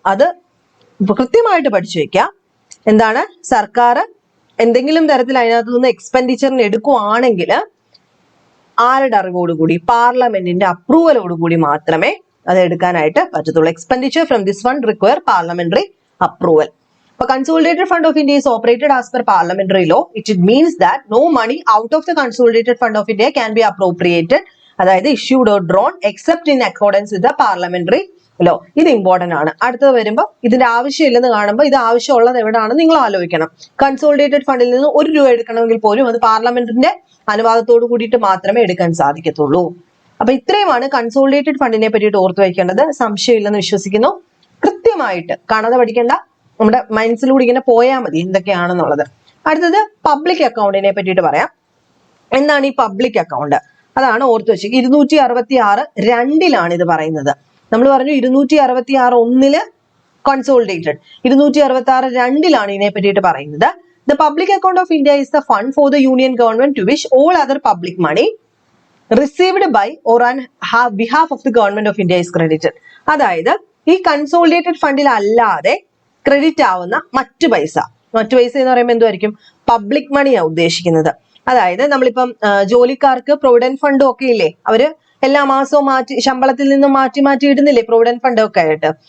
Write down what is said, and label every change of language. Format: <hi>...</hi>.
<ml>അത് കൃത്യമായിട്ട് പഠിച്ചു വെക്കാം. എന്താണ്? സർക്കാർ എന്തെങ്കിലും തരത്തിൽ അതിനകത്ത് നിന്ന് എക്സ്പെൻഡിച്ചറിന് എടുക്കുവാണെങ്കിൽ ആരുടെ അറിവോടുകൂടി? പാർലമെന്റിന്റെ അപ്രൂവലോടുകൂടി മാത്രമേ അത് എടുക്കാനായിട്ട് പറ്റത്തുള്ളൂ.</ml> <en>Expenditure from this fund require parliamentary approval. But Consolidated Fund of India is operated as per parliamentary law. It means that no money out of the Consolidated Fund of India can be appropriated, അതായത് issued or drawn except in accordance with the parliamentary law.</en> <ml>ഇത് important ആണ്. അടുത്തത് വരുമ്പോൾ ഇതിന്റെ ആവശ്യമില്ലെന്ന് കാണുമ്പോൾ ഇത് ആവശ്യമുള്ളത് എവിടെയാണെന്ന് നിങ്ങൾ ആലോചിക്കണം. കൺസോളിഡേറ്റഡ് ഫണ്ടിൽ നിന്ന് ₹1 എടുക്കണമെങ്കിൽ പോലും അത് പാർലമെന്റിന്റെ അനുവാദത്തോട് കൂടിയിട്ട് മാത്രമേ എടുക്കാൻ സാധിക്കത്തുള്ളൂ. അപ്പൊ ഇത്രയുമാണ് കൺസോളിഡേറ്റഡ് ഫണ്ടിനെ പറ്റിയിട്ട് ഓർത്തു വയ്ക്കേണ്ടത്. സംശയമില്ലെന്ന് വിശ്വസിക്കുന്നു. കൃത്യമായിട്ട് കാണാതെ പഠിക്കേണ്ട, നമ്മുടെ മൈൻഡ്സിലൂടെ ഇങ്ങനെ പോയാൽ മതി എന്തൊക്കെയാണെന്നുള്ളത്. അടുത്തത് പബ്ലിക് അക്കൗണ്ടിനെ പറ്റിയിട്ട് പറയാം. എന്താണ് ഈ പബ്ലിക് അക്കൗണ്ട്? അതാണ് ഓർത്ത് വെച്ചത്. 266(2) ഇത് പറയുന്നത്. നമ്മൾ പറഞ്ഞു 266(1) കൺസോളിഡേറ്റഡ്, 266(2) ഇതിനെ പറ്റിയിട്ട് പറയുന്നത്.</ml> <en>The public account of India is the fund for the union government to which all other public money received by or on behalf of the government of India is credited.</en> <ml>അതായത് ഈ consolidated ഫണ്ടിൽ അല്ലാതെ credit ആവുന്ന മറ്റു പൈസ എന്ന് പറയുമ്പോൾ എന്തുമായിരിക്കും? Public മണിയാണ് ഉദ്ദേശിക്കുന്നത്. അതായത് നമ്മളിപ്പം ജോലിക്കാർക്ക് പ്രൊവിഡന്റ് ഫണ്ടും ഒക്കെ ഇല്ലേ, അവര് എല്ലാ മാസവും ശമ്പളത്തിൽ നിന്നും മാറ്റി ഇടുന്നില്ലേ പ്രൊവിഡന്റ് ഫണ്ട് ഒക്കെ ആയിട്ട്.</ml>